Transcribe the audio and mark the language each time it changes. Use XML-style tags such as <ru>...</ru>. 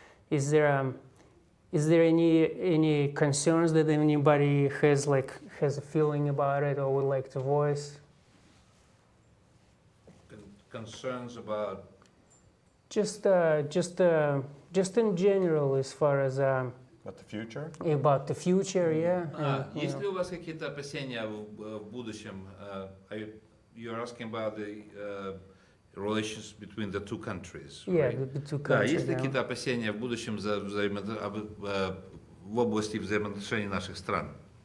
<en>Is there any concerns that anybody has a feeling about it or would like to voice? Concerns about? Just in general, as far as About the future? About the future, yeah.</en> <ru>Есть ли у вас какие-то опасения в будущем?</ru> <en>You're asking about the relations between the two countries, right? Yeah, the two countries.</en> <ru>Есть ли какие-то опасения в будущем в области взаимоотношений наших стран?</ru>